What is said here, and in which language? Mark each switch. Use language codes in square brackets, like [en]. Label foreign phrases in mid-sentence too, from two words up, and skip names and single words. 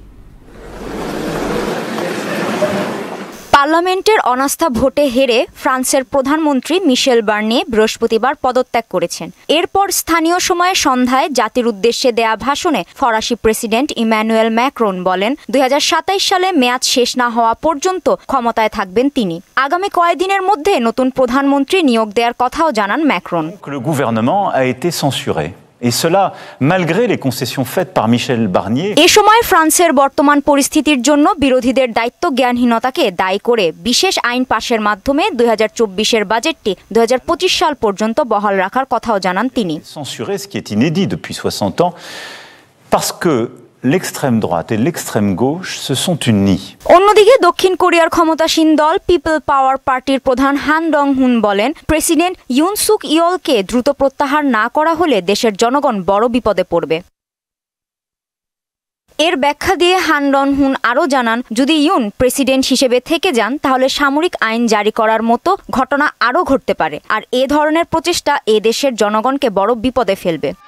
[bn] পার্লামেন্টের অনাস্থা ভোটে হেরে ফ্রান্সের প্রধানমন্ত্রী মিশেল বার্নিয়ে বৃহস্পতিবার পদত্যাগ করেছেন। এরপর স্থানীয় সময়ে সন্ধ্যায় জাতির উদ্দেশ্যে দেয়া ভাষণে ফরাসি প্রেসিডেন্ট ইমানুয়েল ম্যাক্রন বলেন 2027 সালে মেয়াদ শেষ না হওয়া পর্যন্ত ক্ষমতায় থাকবেন তিনি। আগামী কয়েকদিনের মধ্যে নতুন প্রধানমন্ত্রী নিয়োগ দেওয়ার কথাও জানান ম্যাক্রন। [fr] Le gouvernement a été censuré. Et cela malgré les concessions faites par Michel Barnier. [bn] এ সময় ফ্রান্সের বর্তমান পরিস্থিতির জন্য বিরোধীদের দায়িত্ব জ্ঞানহীনতাকে দায়ী করে বিশেষ আইন পাশের মাধ্যমে 2024 বাজেটটি 2025 সাল পর্যন্ত বহাল রাখার কথাও জানান তিনি। [fr] Censurer ce qui est inédit depuis 60 ans. parce que l'extrême droite et l'extrême gauche se sont unis. [bn] অন্যদিকে দক্ষিণ কোরিয়ার ক্ষমতাসীন দল পিপল পাওয়ার পার্টির প্রধান হান ডং হুন বলেন, প্রেসিডেন্ট ইউন সুক ইয়লকে দ্রুত প্রত্যাহার না করা হলে দেশের জনগণ বড় বিপদে পড়বে। এর ব্যাখ্যা দিয়ে হান ডং হুন আরও জানান, যদি ইউন প্রেসিডেন্ট হিসেবে থেকে যান তাহলে সামরিক আইন জারি করার মতো ঘটনা আরও ঘটতে পারে, আর এ ধরনের প্রচেষ্টা এ দেশের জনগণকে বড় বিপদে ফেলবে।